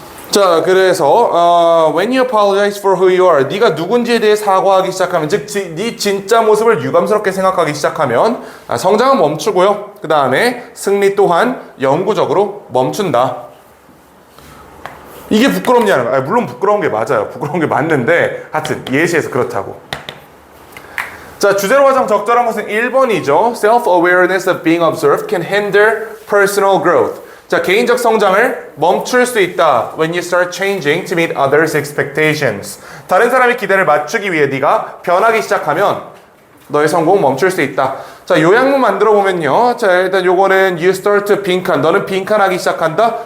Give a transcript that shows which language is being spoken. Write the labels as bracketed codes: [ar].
[ko] 자, 그래서 [en] when you apologize for who you are, [ko] 네가 누군지에 대해 사과하기 시작하면, 즉 네 진짜 모습을 유감스럽게 생각하기 시작하면 성장은 멈추고요. 그 다음에 승리 또한 영구적으로 멈춘다. 이게 부끄럽냐는 거야. 물론 부끄러운 게 맞아요. 부끄러운 게 맞는데 하여튼 예시에서 그렇다고. 자, 주제로 가장 적절한 것은 1번이죠. [en] Self-awareness of being observed can hinder personal growth. [ko] 자, 개인적 성장을 멈출 수 있다. [en] When you start changing to meet others' expectations. [ko] 다른 사람의 기대를 맞추기 위해 네가 변하기 시작하면 너의 성공은 멈출 수 있다. 자, 요약문 만들어 보면요. 자, 일단 요거는 [en] you start to [ko] 빈칸. 너는 빈칸하기 시작한다.